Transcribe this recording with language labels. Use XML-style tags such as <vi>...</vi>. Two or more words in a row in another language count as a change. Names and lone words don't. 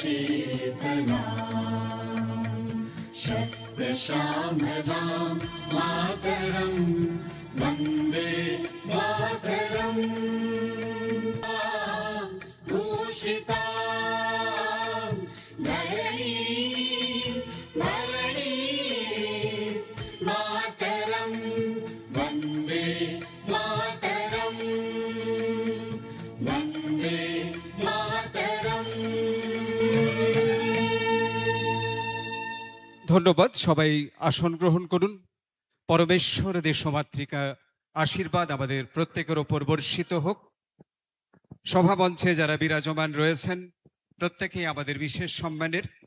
<sa>शीतलां शस्त्रश्यामलां मातरं वन्दे मातरम् भूषिता मातरं वन्दे मातरं वन्दे मातरम्।</sa> <bn>ধন্যবাদ। সবাই আসন গ্রহণ করুন। পরমেশ্বর দেশমাতৃকা আশীর্বাদ আমাদের প্রত্যেকের ওপর বর্ষিত হোক। সভামঞ্চে যারা বিরাজমান রয়েছেন প্রত্যেকেই আমাদের বিশেষ সম্মানের।</bn>